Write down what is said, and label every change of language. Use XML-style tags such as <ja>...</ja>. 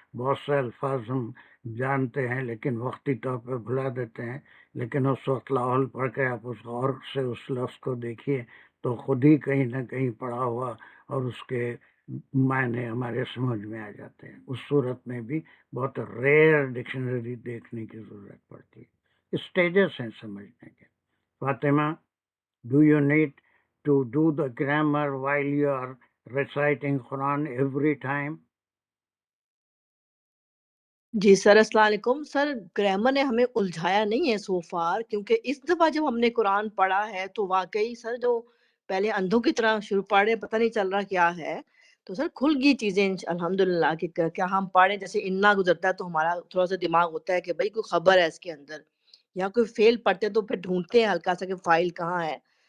<hi>बहुत से अल्फाज हम जानते हैं लेकिन वक्ती तौर पर भुला देते हैं, लेकिन उस वक्त लाहौल पढ़ के आप उस गौर से उस लफ्ज़ को देखिए तो खुद ही कहीं ना कहीं पढ़ा हुआ और उसके मायने हमारे समझ में आ जाते हैं। उस सूरत में भी बहुत रेयर डिक्शनरी देखने की ज़रूरत पड़ती है। स्टेजेस हैं समझने के।</hi> <en>Fatima, do you need to do the grammar while you are reciting Quran every time?</en> <hi>Ji sir, अस्सलाम वालेकुम। सर, ग्रामर ने हमें उलझाया नहीं है सो फार, क्योंकि इस दफ़ा जब हमने कुरान पढ़ा है तो वाक़ई सर जो पहले अंधों की तरह शुरू पढ़े पता नहीं चल रहा क्या है, तो सर खुल गई चीज़ें अल्हम्दुलिल्लाह कि क्या हम पढ़े जैसे इन्ना गुज़रता है तो हमारा थोड़ा-सा दिमाग होता है कि भई कोई ख़बर है इसके अंदर, या कोई फ़ेल पढ़ते हैं तो फिर ढूँढते हैं हल्का-सा कि फ़ाइल कहाँ है।</hi>